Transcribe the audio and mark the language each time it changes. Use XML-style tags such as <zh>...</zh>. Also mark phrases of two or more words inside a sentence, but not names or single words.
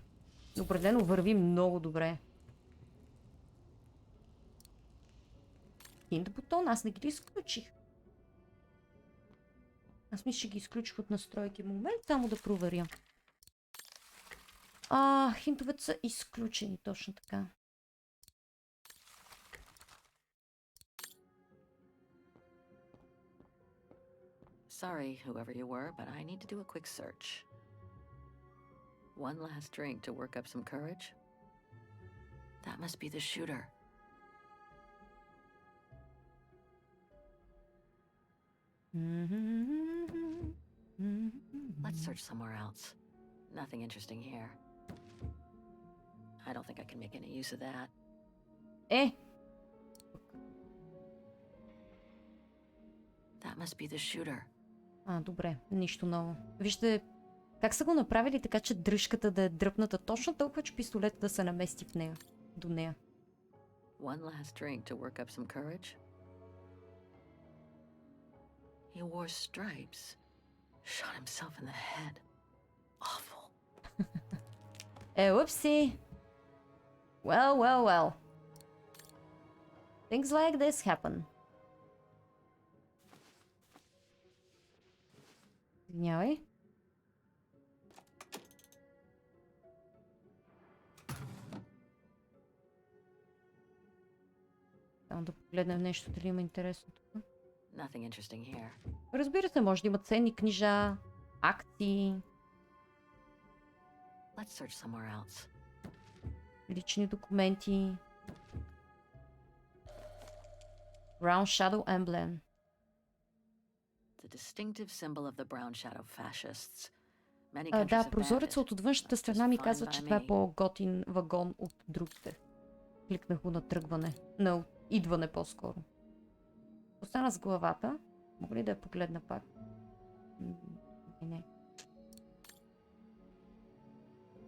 <bg>Определено върви много добре. Хинт бутон, аз не ги изключих. Аз мисля, че ги изключих от настройки. Момент, само да проверя. Хинтовете са изключени, точно така.</bg> <en>Sorry, whoever you were, but I need to do a quick search. One last drink to work up some courage? That must be the shooter. Let's search somewhere else. Nothing interesting here. I don't think I can make any use of that. That must be the shooter.</en> <bg>Добре, нищо ново. Вижте как са го направили така, че дръжката да е дръпната точно толкова, че пистолетът да се намести в нея, до нея.</bg> <en>One last drink to work up some courage? He wore stripes. Shot himself in the head. Awful. Whoopsie. Well. Things like this happen.</en> <bg>Извинявай. Само да погледнем нещо, дали има интересно тук.</bg> <en>Nothing interesting here.</en> <bg>Разбира се, може да има ценни книжа, акции,</bg> <en>Let's search somewhere else.</en> <bg>лични документи.</bg> <en>Brown Shadow Emblem. The distinctive symbol of the Brown Shadow fascists. Many</en> <bg>Да,</bg> <en>countries have</en> <bg>прозореца</bg> <en>banned</en> <bg>от външната</bg> <en>it.</en> <bg>страна ми</bg> <en>Just</en> <bg>казва,</bg> <en>fine</en> <bg>че</bg> <en>by</en> <bg>това е</bg> <en>me.</en> <bg>по-готин вагон от другите. Кликнах го на тръгване. На идване по-скоро. Остана с главата. Мога ли да я погледна пак? Не.</bg>